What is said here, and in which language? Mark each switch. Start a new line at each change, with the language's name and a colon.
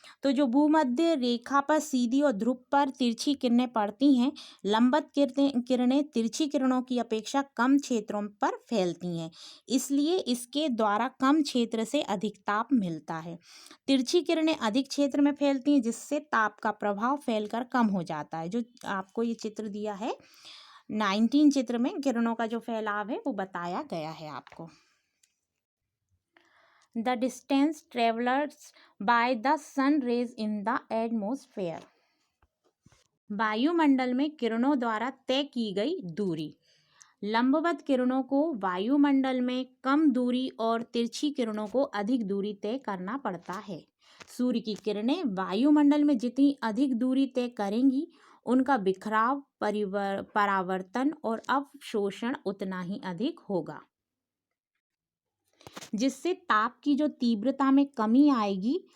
Hindi: तो जो भूमध्य रेखा पर सीधी और ध्रुव पर तिरछी किरणें पड़ती हैं, लंबवत किरणें तिरछी किरणों की अपेक्षा कम क्षेत्रों पर फैलती हैं, इसलिए इसके द्वारा कम क्षेत्र से अधिक ताप मिलता है। तिरछी किरणें अधिक क्षेत्र में फैलती हैं, जिससे ताप का प्रभाव फैलकर कम हो जाता है। जो आपको ये चित्र दिया है 19 चित्र में किरणों का जो फैलाव है वो बताया गया है आपको।
English: The distance traversed by the sun rays in the atmosphere.
Hindi: वायुमंडल में किरणों द्वारा तय की गई दूरी। लंबवत किरणों को वायुमंडल में कम दूरी और तिरछी किरणों को अधिक दूरी तय करना पड़ता है। सूर्य की किरणें वायुमंडल में जितनी अधिक दूरी तय करेंगी, उनका बिखराव, परावर्तन और अवशोषण उतना ही अधिक होगा, जिससे ताप की जो तीव्रता में कमी आएगी।